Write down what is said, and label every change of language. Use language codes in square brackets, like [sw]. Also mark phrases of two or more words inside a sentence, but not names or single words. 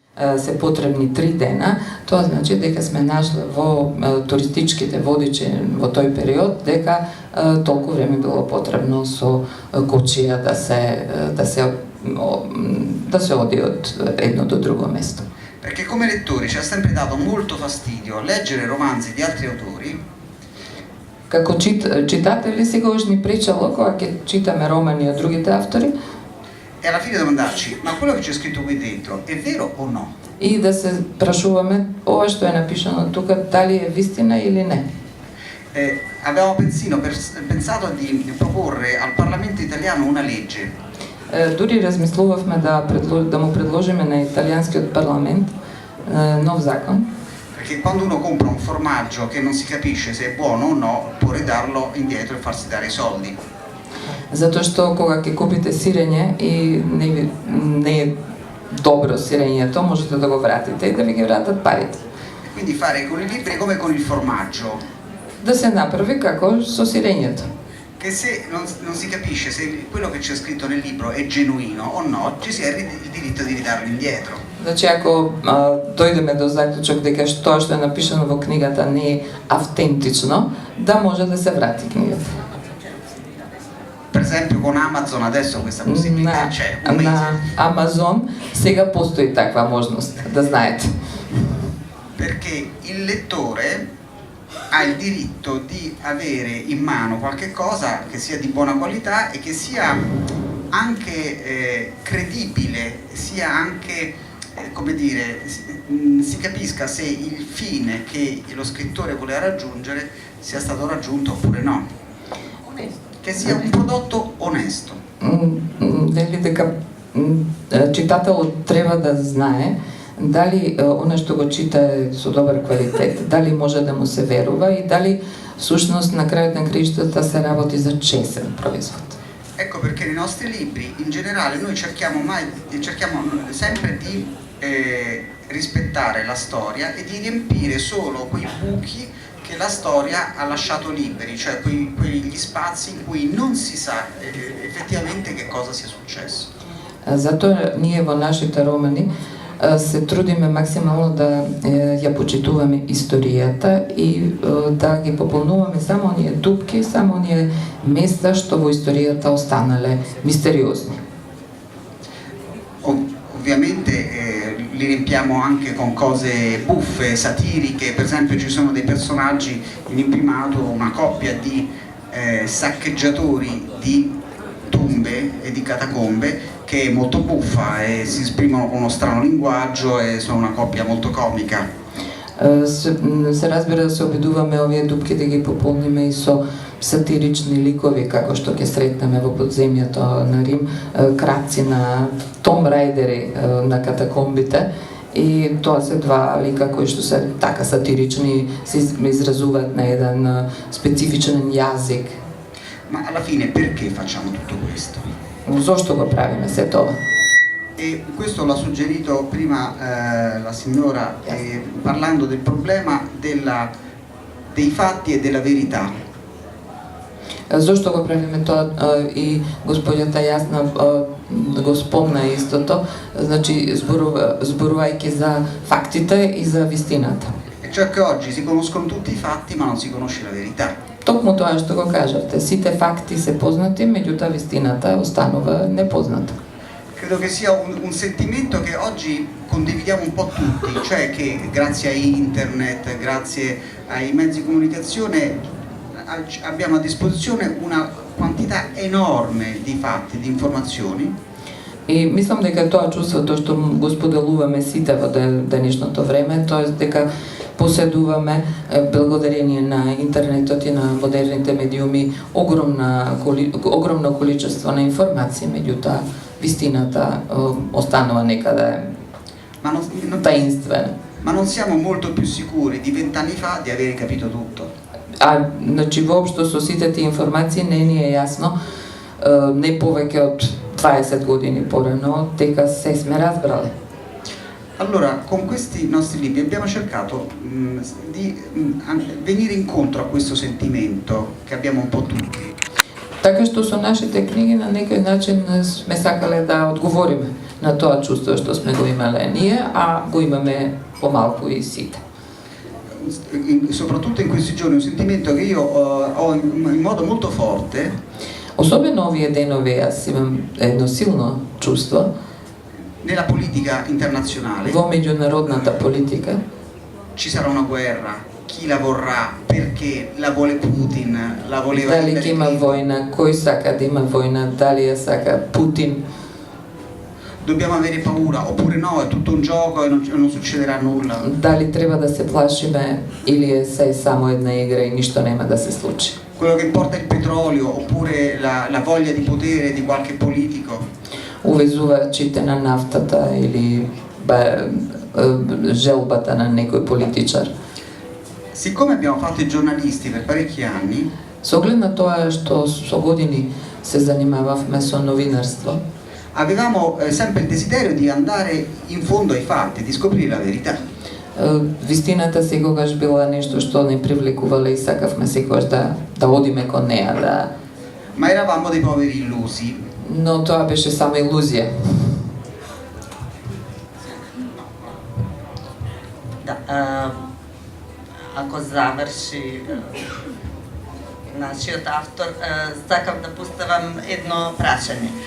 [mk] се потребни 3 дена, тоа значи дека сме нашли во туристичките водичи во тој период дека толку време било потребно со кочија да се оди од едно до друго место. [it] Perché come lettori ci ha sempre dato molto fastidio leggere romanzi di altri autori. [mk] Како читатели секогаш ни пречело кога ќе читаме романи од другите автори. [it] E alla fine domandarci, ma quello che c'è scritto qui dentro è vero o no? [mk] И да се прашуваме ова што е напишано тука дали е вистина или не. [it] Abbiamo pensato di proporre al Parlamento italiano una legge. [mk] Дури размислувавме да му предложиме на италианскиот парламент нов закон. [it] Perché quando uno compra un formaggio che non si capisce se è buono o no, può ridarlo indietro e farsi dare i soldi. [mk] Затоа што кога ќе купите сирење и не е добро сирењето, можете да го вратите и да ви ги вратат парите. [it] Quindi fare con i libri come con il formaggio. [mk] Да се направи како со сирењето. [it] Che se non si capisce se quello che c'è scritto nel libro è genuino o no, ci sia il diritto di ridarlo indietro. [mk] Значи ако дојдеме до заклучок дека тоа што е напишано во книгата не е автентично, да може да се врати книгата. [it] Per esempio con Amazon adesso questa possibilità c'è. [mk] На Amazon сега постои таква можност, да знаете. [it] Perché il lettore ha il diritto di avere in mano qualche cosa che sia di buona qualità e che sia anche credibile, sia anche, come dire, si capisca se il fine che lo scrittore voleva raggiungere sia stato raggiunto oppure no. Che sia un prodotto onesto. [mk] Дали дека читателот треба да знае дали она што го чита е со добар квалитет, дали може да му се верува и дали всушност на крајот на краиштата се работи за честен производ. [it] Ecco perché nei nostri libri in generale noi cerchiamo sempre di rispettare la storia e di riempire solo quei buchi che la storia ha lasciato liberi, cioè quegli spazi in cui non si sa effettivamente che cosa sia successo. [mk] Затоа ние во нашите романи се трудиме максимално да ја почитуваме историјата и да ги пополнуваме само оние дупки, само оние места што во историјата останале мистериозни. [it] Ovviamente li riempiamo anche con cose buffe, satiriche, per esempio ci sono dei personaggi in imprimato, una coppia di saccheggiatori di tombe e di catacombe che è molto buffa e si esprimono con uno strano linguaggio e sono una coppia molto comica. [mk] Се разбира да се обидуваме овие дупки да ги пополниме и со сатирични ликови како што ќе сретнеме во подземјето на Рим, крадци на [en] Tomb Raiders [mk] на катакомбите, и тоа се два лика кои што се така сатирични, се изразуваат на еден специфичен јазик. [it] Ma alla fine perché facciamo tutto questo? [mk] Зошто го правиме се тоа? [it] E questo l'ha suggerito prima la signora parlando del problema dei fatti e della verità. [mk] Зошто го правиме тоа и господјата Јасна го спомна истото, значи зборувајќи за фактите и за вистината. [it] E cioè che oggi si conoscono tutti i fatti ma non si conosce la verità. [mk] Токму тоа што го кажавте, сите факти се познати, меѓутоа вистината останува непозната. [it] Credo che sia un sentimento che oggi condividiamo un po' tutti, cioè che grazie a internet, grazie ai mezzi di comunicazione abbiamo a disposizione una quantità enorme di fatti, di informazioni. [mk] И мислам дека тоа чувството што го споделуваме сите во денешното време, тоа е дека поседуваме благодарение на интернетот и на модерните медиуми огромно количество на информации, меѓутоа вистината останува некаде таинствена. [it] Ma non siamo molto più sicuri di 20 anni fa di avere capito tutto. [mk] Значи воопшто со сите тие информации не ни е јасно, не повеќе од 20 години порано, дека се сме разбрали. [it] Allora, con questi nostri libri abbiamo cercato di venire incontro a questo sentimento che abbiamo un po' tutti. [mk] Така што со нашите книги на некој начин сме сакале да одговориме на тоа чувство што сме го имале ние, а го имаме помалку и сите. [it] Soprattutto in questi giorni un sentimento che io ho in modo molto forte. [mk] Особено овие денови јас имам едно силно чувство [it] nella politica internazionale. [mk] Во меѓународната политика [it] ci sarà una guerra, chi la vorrà, perché la vuole Putin, la voleva [mk] дали ќе има војна, кој сака да има војна, дали ја сака Путин. [it] Dobbiamo avere paura oppure no, è tutto un gioco e non succederà nulla. [mk] Дали треба да се плашиме или е се само една игра и ништо нема да се случи. [it] Quello che porta il petrolio oppure la voglia di potere di qualche politico. [mk] Увезувачите на нафтата или желбата на некој политичар. [it] Siccome abbiamo fatto i giornalisti per parecchi anni, [mk] со оглед на тоа што со години се занимававме со новинарство, [it] avevamo sempre il desiderio di andare in fondo ai fatti, di scoprire la verità. [mk] Вистината секогаш била нешто што не привлекувало и сакавме секогаш да одиме кон неа, да. [it] Ma eravamo dei poveri illusi. [mk] Но тоа беше само илузија. Да, ако заврши нашиот автор, сакам да поставам едно прашање.